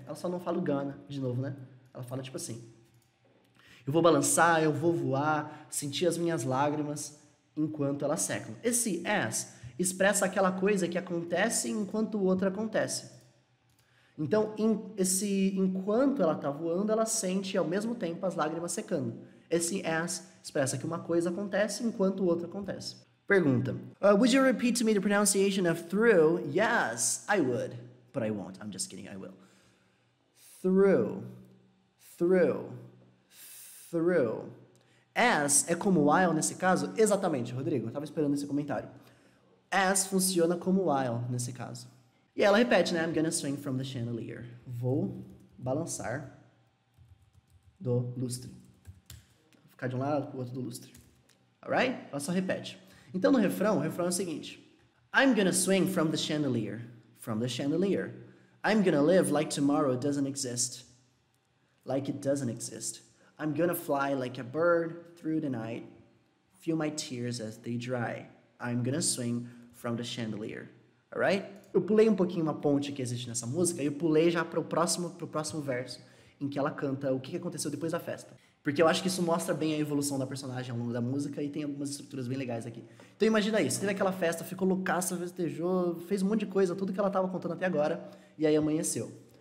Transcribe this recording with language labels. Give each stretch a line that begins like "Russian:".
Portuguese: Ela só não fala o gonna, de novo, né? Ela fala tipo assim. Eu vou balançar, eu vou voar, sentir as minhas lágrimas enquanto elas secam. Esse as expressa aquela coisa que acontece enquanto o outro acontece. Então, enquanto ela está voando, ela sente ao mesmo tempo as lágrimas secando. Esse as expressa que uma coisa acontece enquanto o outro acontece. Pergunta.
English: Would you repeat to me the pronunciation of through? Yes, I would. But I won't. I'm just kidding, I will. Through. Through. through.
Portuguese: As é como while nesse caso? Exatamente, Rodrigo, eu estava esperando esse comentário. As funciona como while nesse caso. E ela repete, né?
English: I'm gonna swing from the chandelier.
Portuguese: Vou balançar do lustre. Vou ficar de um lado pro outro do lustre. Alright? Ela só repete. Então no refrão, o refrão é o seguinte.
English: I'm gonna swing from the chandelier. From the chandelier. I'm gonna live like tomorrow doesn't exist. Like it doesn't exist. I'm gonna fly like a bird through the night. Feel my tears as they dry. I'm gonna swing from the chandelier. Alright?
Portuguese: Eu pulei um pouquinho uma ponte que existe nessa música e eu pulei já pro próximo verso, em que ela canta o que aconteceu depois da festa. Porque eu acho que isso mostra bem a evolução da personagem ao longo da música e tem algumas estruturas bem legais aqui. Então imagina isso, teve aquela festa, ficou loucaça, festejou, fez um monte de coisa, tudo que ela estava contando até agora, e aí amanheceu.